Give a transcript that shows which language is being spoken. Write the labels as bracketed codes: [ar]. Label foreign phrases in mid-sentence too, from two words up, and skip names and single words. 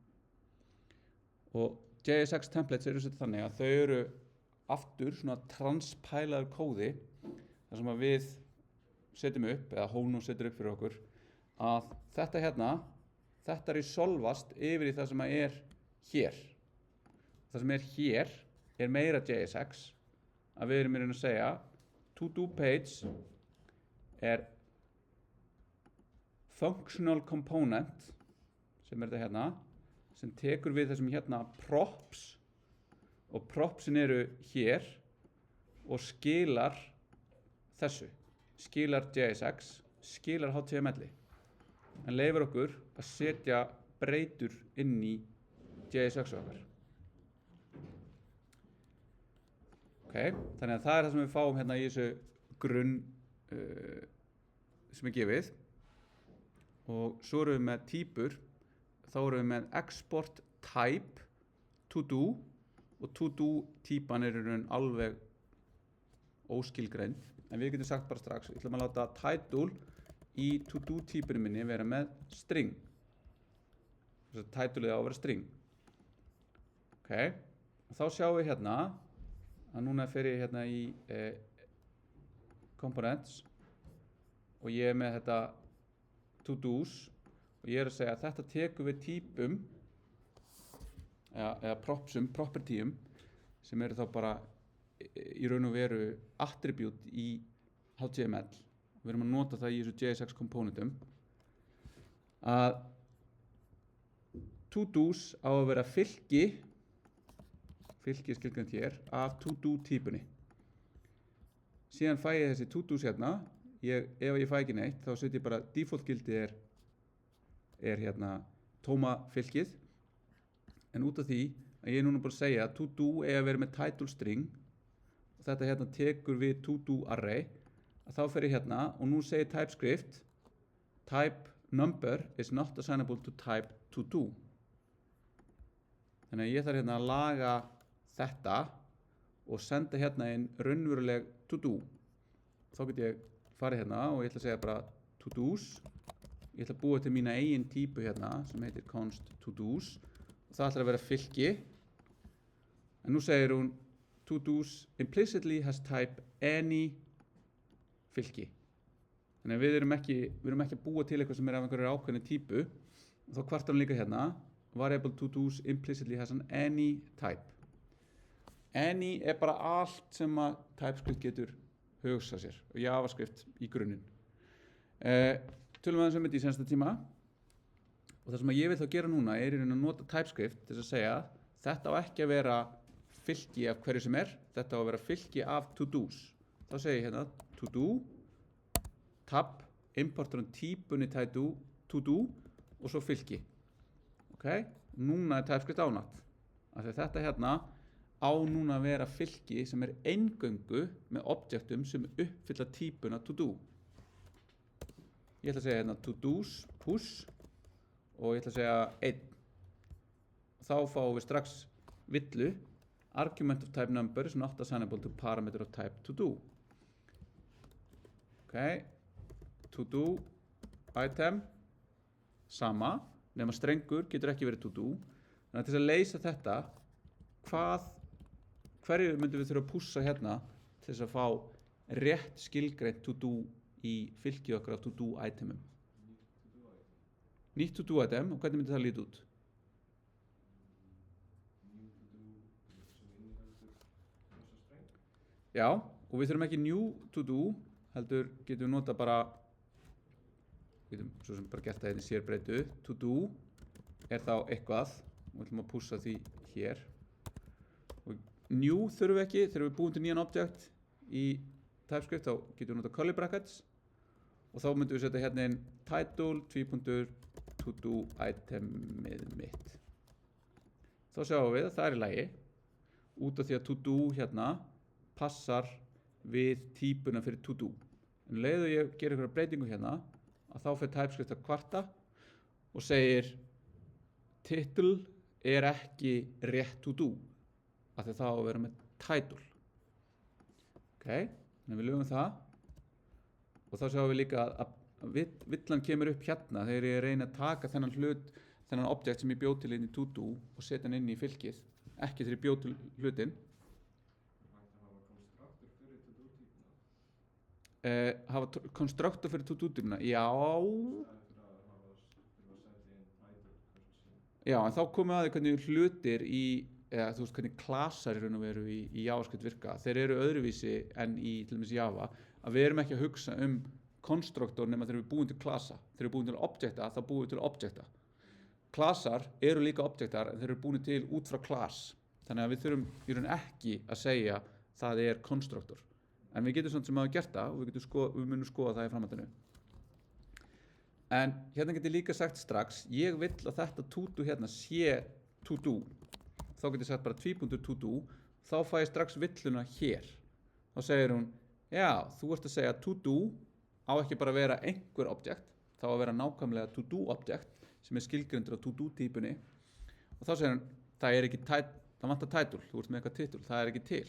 [is] og JSX templates eru sett þannig að þau eru aftur svona transpælaður kóði þar sem að við setjum upp eða Hono setur upp fyrir okkur að þetta hérna þetta resolvast yfir í það sem að er hér það sem er hér er meira JSX að við erum í raun að segja [en] to do page [is] er [en] functional component [is] sem er þetta hérna sem tekur við þessum hérna props og propsin eru hér og skilar þessu skilar JSX, skilar HTML en leyfir okkur að setja breytur inn í JSX okkar þannig að það er það sem við fáum hérna í þessu grunn sem er gefið og svo erum við með týpur þá erum við með [en] export type to do [is] og [en] to do [is] týpan er í raun alveg óskilgreind en við getum sagt bara strax við ætlum að láta title í [en] to do [is] týpinu minni vera með string þess að titleið á að vera string og þá sjáum við hérna að núna fer ég hérna í components og ég er með þetta [en] to do's [is] og ég er að segja að þetta tekur við týpum eða propsum, propertyum sem eru þá bara í raun og veru attribute í HTML við erum að nota það í þessu JSX komponentum að [en] to do's [is] á að vera fylgi er skilgreint hér af to do týpunni síðan fæ ég þessi [en] to do's [is] hérna ef ég fæ ekki neitt þá set ég bara default gildi er hérna tóma fylgið en út af því að ég er núna bara að segja að [en] to do [is] eigi að vera með [en] title string [is] og þetta hérna tekur við [en] to-do array, [is] að þá fer ég hérna og nú segir TypeScript [en] type number is not assignable to type to-do. [is] Þannig að ég þarf hérna að laga þetta og senda hérna inn raunveruleg to-do. Þá get ég farið hérna og ég ætla að segja bara to-dos. Ég ætla að búa til mína eigin típu hérna sem heitir [en] const to-dos [is] og það ætlar að vera fylki. En nú segir hún [en] to-dos implicitly has type any [is] fylki. Þannig að við erum ekki að búa til eitthvað sem er af einhverju ákveðni típu og þá kvartar hún líka hérna [en] variable to-dos implicitly has an any type. [is] Any er bara allt sem að TypeScript getur hugsað sér og JavaScript í grunninn. Tölum aðeins þetta í sensta tíma og það sem ég vil þá gera núna er í raun að nota TypeScript til að segja þetta á ekki að vera fylki af hverju sem er, þetta á að vera fylki af to-dos. Þá segi ég hérna to-do, tab, importur típunni to-do og svo fylki. Ok, núna er TypeScript ánátt. Þetta hérna á núna að vera fylki sem er eingöngu með objektum sem uppfylla típuna to-do. Ég ætla að segja hérna to-dos, push og ég ætla að segja 1. Þá fáum við strax villu [en] argument of type number is not assignable to parameter of type to-do. [is] Ok, [en] to-do item [is] sama, nema strengur getur ekki verið to-do. Þannig að til að leysa þetta, hverju myndum við þurfa að pússa hérna til þess að fá rétt skilgreint to-do í fylkið okkar af to-do itemum? Nýtt [en] to-do item, [is] og hvernig myndi það líta út? Já, og við þurfum ekki [en] new to-do, [is] heldur getum við nota bara, getum svo sem bara gert það hérna í sérbreytu, to-do er þá eitthvað, og við ætlum að pússa því hér. Og new þurfum við ekki, þegar við búum til nýjan object í TypeScript, þá getum við nota [en] curly brackets, [is] og þá myndum við setja hérna inn title, to-do itemið mitt. Þá sjáum við að það er í lagi, út af því að to-do hérna passar við típuna fyrir to-do. En leiðu ég gera einhverja breytingu hérna að þá fer TypeScript að kvarta og segir title er ekki rétt to-do af því það á að vera með title. Ok, þannig við lögum það og þá sjáum við líka að villan kemur upp hérna þegar ég reyna að taka þennan objekt sem ég bjó til inn í to-do og setja hann inn í fylkið, ekki þegar ég bjó til hlutin. Hafa konstruktor fyrir to-do-típuna, já, en þá komum við að því hvernig hlutir eða þú veist hvernig klasar í raun og veru í JavaScript virka. Þeir eru öðruvísi en í til dæmis Java, að við erum ekki að hugsa konstruktor nema þegar við búum til klasa. Þegar við búum til objekta, þá búum við til objekta. Klasar eru líka objektar en þeir eru búin til út frá class. Þannig að við þurfum í raun ekki að segja það er konstruktor. En við getum svona sem hafa gert það og við munum skoða það í framhaldinu. En hérna get ég líka sagt strax, ég vill að þetta to-do hérna sé to-do. Þá get ég sagt bara to-do, þá fæ ég strax villuna hér. Þá segir hún, já, þú ert að segja to-do á ekki bara að vera einhver objekt, þá að vera nákvæmlega to-do objekt sem er skilgreindur á to-do típunni. Og þá segir hún, það vantar title, þú ert með eitthvað titul, það er ekki til.